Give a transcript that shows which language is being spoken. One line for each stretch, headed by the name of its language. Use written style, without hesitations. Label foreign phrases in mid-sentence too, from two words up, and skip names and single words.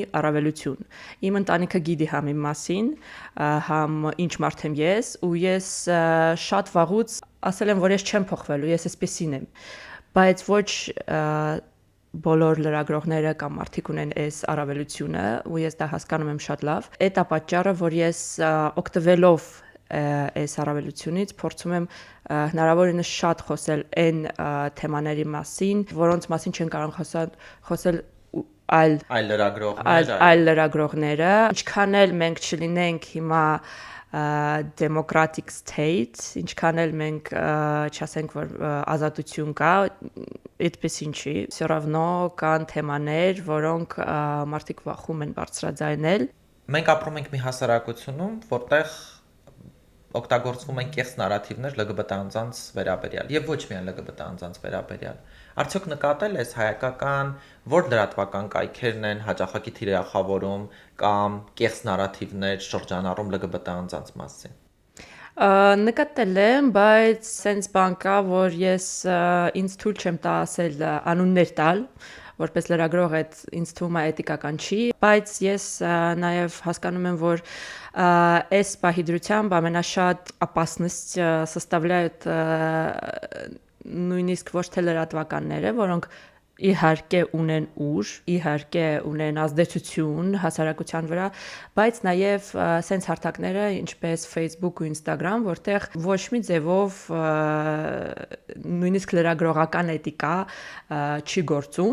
Armenian: առավելություն։ Իմ ընտանիքը գիտի համ իմ մասին, համ ինչ մարդ եմ ես, ու ես շատ վաղուց ասել եմ, որ ես չեմ փոխվելու, ես էսպեսին եմ։ Բայց ոչ բոլոր լրագրողները կամ մարդիկ ունեն այս առավելությունը ու ես դա հասկանում եմ շատ լավ։ Այդ է պատճառը, որ ես օգտվելով այս առավելությունից փորձում եմ հնարավորինս շատ խոսել այն թեմաների մասին, որոնց մասին չեն կարող խոսել այլ լրագրողները։ Ինչքան էլ մենք չլինենք հիմա
English: democratic state,
Armenian: ինչքան էլ մենք չասենք որ ազատություն կա, այդպես ինչի,
Russian: все равно
Armenian: կան թեմաներ, որոնք մարդիկ վախում են բարձրաձայնել։ Մենք ապրում ենք մի հասարակությունում, որտեղ օգտագործվում են կեղծ նարատիվներ LGBT անձանց վերաբերյալ եւ ոչ միայն LGBT անձանց վերաբերյալ։ Արդյոք նկատել ես հայկական որ լրատվական կայքերն են հաճախակի թիրախավորում կամ կեղծ նարատիվներ շրջանառում LGBT անձանց մասին։ Նկատել եմ, բայց sense բան կա, որ ես ինձ թույլ չեմ տա ասել անուններ տալ, որպես լրագրող այդ ինձ թվում է էթիկական չի, բայց ես նաև հասկանում եմ, որ այս պահի ամենաշատ
Russian: опасность составляют
Armenian: նույնիսկ ոչ թե լրատվականները, որոնք իհարկե ունեն ուժ, իհարկե ունեն ազդեցություն հասարակության վրա, բայց նաև սենց հարթակները, ինչպես Facebook ու Instagram, որտեղ ոչ մի ձևով նույնիսկ լրագրողական էթիկա չի գործում։